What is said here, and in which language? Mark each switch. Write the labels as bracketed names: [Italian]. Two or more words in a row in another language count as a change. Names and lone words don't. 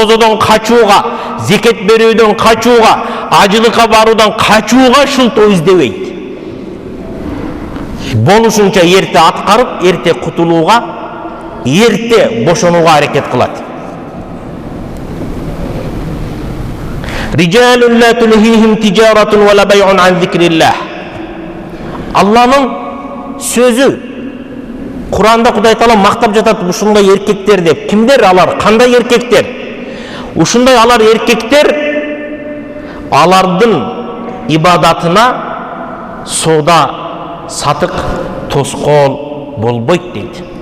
[Kyrgyz] Орозодон качууга, зекет берүүдөн качууга, ажылыкка баруудан качууга шылтоо издебейт. Болушунча эрте аткарып, эрте кутулууга, эрте бошонууга аракет кылат. [Arabic] رجالٌ لا تلهيهم تجارةٌ ولا بيعٌ عن ذكر الله. [Kyrgyz] Алланын сөзү Куранда Кудай Таала мактап жатат ушундай эркектер деп. Кимдер алар? Кандай эркектер? Ушундай алар эркектер алардын ибадатына соода сатык тоскоол болбойт дейт.